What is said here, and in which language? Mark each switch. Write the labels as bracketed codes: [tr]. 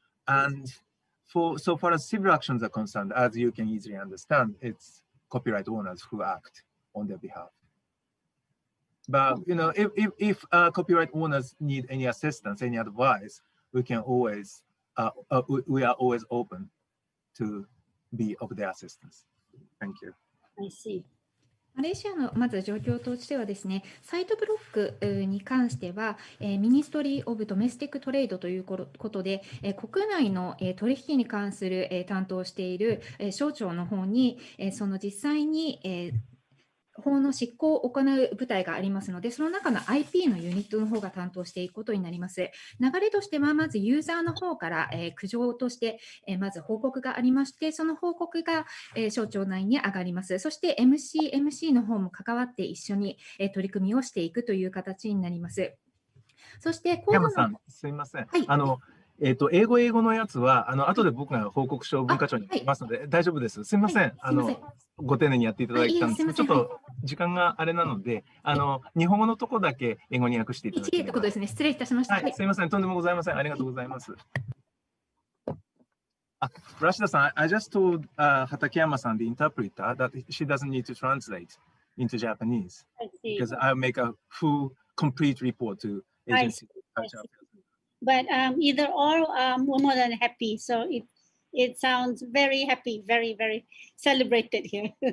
[en] And so far as civil actions are concerned, as you can easily understand, it's copyright owners who act on their behalf. But you know, if copyright owners need any assistance, any advice, we can always we are always open to be of their assistance. Thank you. I see. [ja] マレーシアのまず状況としてはですね、サイトブロックに関しては、ミニストリー・オブ・ドメスティック・トレードということで、国内の取引に関する担当している省庁の方に、その実際に法の執行を行う部隊がありますので、その中の IP のユニットの方が担当していくことになります。流れとしては、まずユーザーの方から苦情としてまず報告がありまして、その報告が省庁内に上がります。そして MCMC の方も関わって一緒に取り組みをしていくという形になります。そして、山さん、すみません。はい、英語のやつは、後で僕が報告書を文化庁に行きますので、大丈夫です。すみません。ご丁寧にやっていただいたんですけど、ちょっと時間があれなので、日本語のとこだけ英語に訳していただきます。一例ということですね。失礼いたしました。はい、すみません。とんでもございません。ありがとうございます。 [en] Rashida-san, I just told Hatakeyama-san, the interpreter, that she doesn't need to translate into Japanese because I'll make a full, complete report to agency. But either or, we're more than happy. So it sounds very happy, very, very celebrated here.